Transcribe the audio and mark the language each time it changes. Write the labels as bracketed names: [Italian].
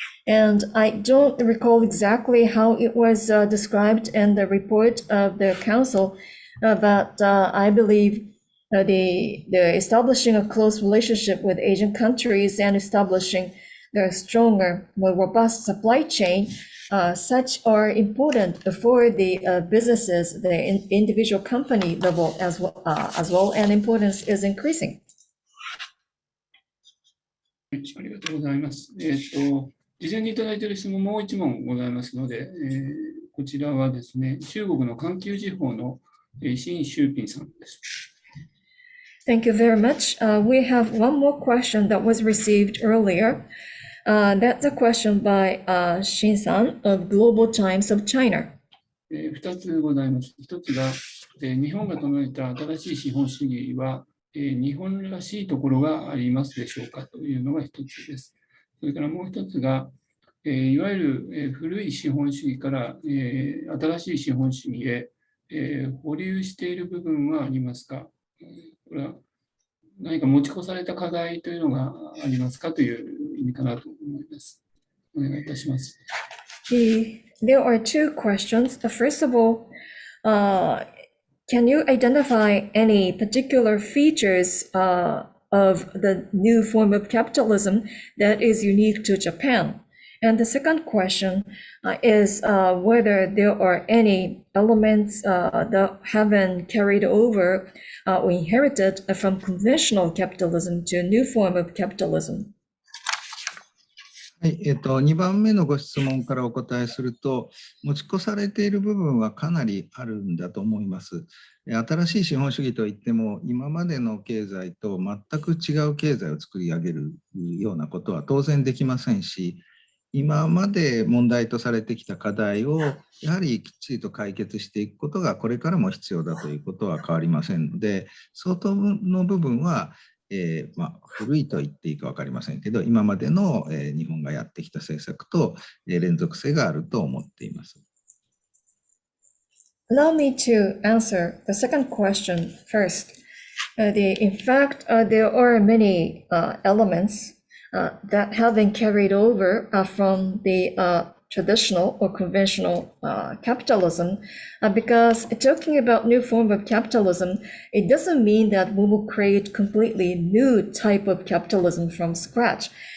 [English] And I don't recall exactly how it was described in the report of the council, but I believe the establishing a close relationship with Asian countries and establishing the stronger, more robust supply chain, such are important for the businesses, the individual company level as well, and importance is increasing. [Japanese] ありがとうございます。事前にいただいている質問もう一問ございますので、こちらはですね、中国の環球時報の新周平さんです。 [English] Thank you very much. We have one more question that was received earlier. That's a question by Shin-san of Global Times of China. [Japanese] 2つございます。 1つが、日本が唱えた新しい資本主義は、日本らしいところがありますでしょうかというのが1つです。それからもう1つが、いわゆる古い資本主義から新しい資本主義へ保留している部分はありますか。これは何か持ち越された課題というのがありますかという意味かなと思います。お願いいたします。 [English] There are two questions. First of all, can you identify any particular features of the new form of capitalism that is unique to Japan? And the second question is whether there are any elements that have been carried over or inherited from conventional capitalism to a new form of capitalism. [Japanese] はい、2番目のご質問からお答えすると、持ち越されている部分はかなりあるんだと思います。新しい資本主義といっても、今までの経済と全く違う経済を作り上げるようなことは当然できませんし、今まで問題とされてきた課題をやはりきっちりと解決していくことがこれからも必要だということは変わりませんので、相当の部分は古いと言っていいか分かりませんけど、今までの日本がやってきた政策と連続性があると思っています。 [English] Allow me to answer the second question first. In fact, there are many elements that have been carried over from the traditional or conventional capitalism, because talking about new form of capitalism, it doesn't mean that we will create completely new type of capitalism from scratch.